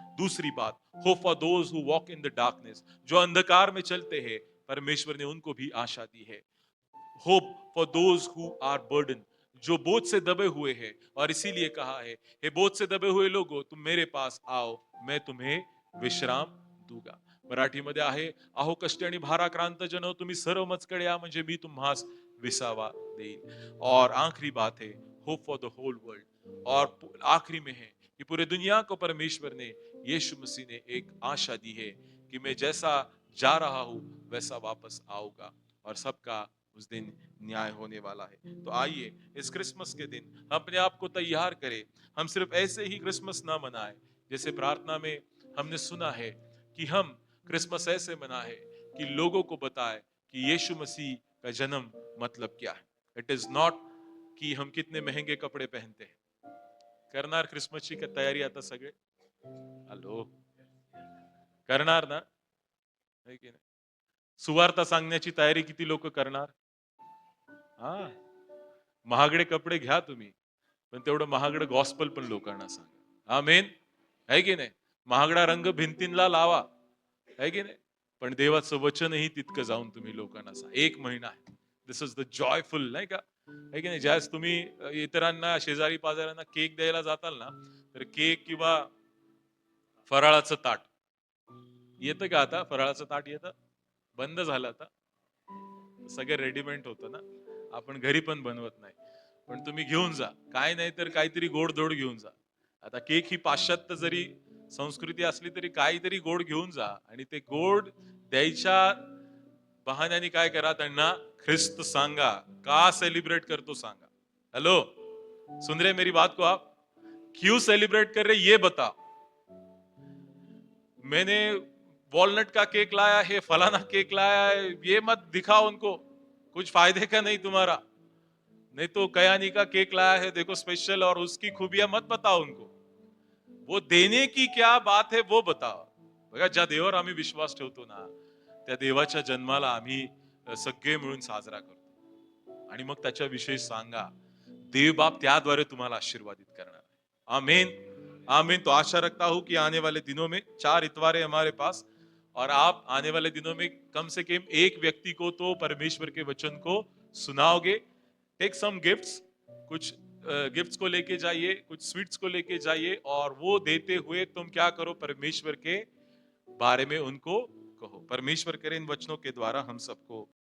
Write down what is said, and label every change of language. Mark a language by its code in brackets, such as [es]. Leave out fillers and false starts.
[hi] दूसरी बात, [en] hope for those who walk in the darkness, [hi] जो अंधकार में चलते हैं, परमेश्वर ने उनको भी आशा दी है। [en] hope for those who are burden, [hi] जो बोझ से दबे हुए हैं, और इसीलिए कहा है, हे बोझ से दबे हुए लोगों, तुम मेरे पास आओ, मैं तुम्हें विश्राम दूंगा। [mr] मराठीमध्ये आहे, अहो कष्टी आणि भाराक्रांत जनो, तुम्ही सर्व मजकडे या, म्हणजे मी तुम्हास विसावा देईल। [hi] और आखिरी बात है, [en] Hope for the whole world. [hi] और आखिरी में है कि पूरे दुनिया को परमेश्वर ने, यीशु मसीह ने एक आशा दी है कि मैं जैसा जा रहा हूं वैसा वापस आऊंगा, और सबका उस दिन न्याय होने वाला है। तो आइए इस क्रिसमस के दिन हम अपने आप को तैयार करें। हम सिर्फ ऐसे ही क्रिसमस ना मनाएं, जैसे प्रार्थना में हमने सुना है कि हम क्रिसमस ऐसे मनाएं कि लोगों को बताएं कि यीशु मसीह का जन्म मतलब क्या है। [en] it is not [hi] की हम कितने महंगे कपडे पहनते हैं। [mr] करणार क्रिसमसची तयारी आता सगळे? हॅलो, करणार ना? है की नाही? सुवार्ता सांगण्याची तयारी किती लोक करणार? हा, महागडे कपडे घ्या तुम्ही, पण तेवढं महागडं गॉस्पल पण लोकांना सांगा. आमेन. है की नाही? महागडा रंग भिंतींना लावा, है की नाही? पण देवाचं वचनही तितकं जाऊन तुम्ही लोकांना सांगा. 1 महिना आहे. [en] this is the joyful, [mr] नाही का? है की नाही? ज्यावेळेस तुम्ही इतरांना, शेजारी पाजाऱ्यांना केक द्यायला जाताल ना, तर केक किंवा फराळाचं ताट येतं का आता? फराळाचं ताट येतं? बंद झालं आता. सगळं रेडीमेड होतं ना, आपण घरी पण बनवत नाही. पण तुम्ही घेऊन जा, काय नाही तर काहीतरी गोड-धोड घेऊन जा. आता केक ही पाश्चात्य जरी संस्कृती असली तरी काहीतरी गोड घेऊन जा आणि ते गोड द्यायच्या बहाण्याने काय करा, त्यांना ख्रिस्त सांगा. का सेलिब्रेट करतो सांगा. [hi] हेलो, सुन रहे मेरी बात को आप? क्यों सेलिब्रेट कर रहे ये बताओ. मैंने वॉलनट का केक लाया है, फलाना केक लाया है, ये मत दिखाओ उनको, कुछ फायदे का नहीं तुम्हारा. नहीं तो कयानी का केक लाया है देखो स्पेशल, और उसकी खूबियां मत बताओ उनको. वो देने की क्या बात है वो बताओ. [mr] बघा, ज्या देवावर आम्ही विश्वास ठेवतो ना, त्या देवाच्या जन्माला आम्ही सगळे मिळून साजरा करतो आणि मग त्याच्याविषयी सांगा. देव बाप त्याद्वारे तुम्हाला आशीर्वादित करणार आहे. आमीन. आमीन. [hi] तो आशा रखता हूं कि आने वाले दिनों में 4 इतवार है हमारे पास, और आप आने वाले दिनों में कम से कम एक व्यक्ति को तो परमेश्वर के वचन को सुनाओगे. [en] take some gifts, [hi] कुछ गिफ्ट्स को लेके जाइए, कुछ स्वीट्स को लेके जाइए, और वो देते हुए तुम क्या करो, परमेश्वर के बारे में उनको कहो. परमेश्वर करे इन वचनों के द्वारा हम सबको